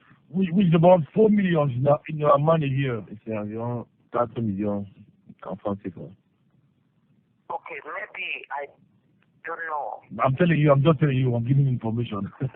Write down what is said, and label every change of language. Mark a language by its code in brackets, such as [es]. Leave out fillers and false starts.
[en] Which is about 4 million in your money here. [fr] Et c'est environ 4 millions en francs CFA. [en] Okay, maybe I don't know. I'm just telling you, I'm giving information.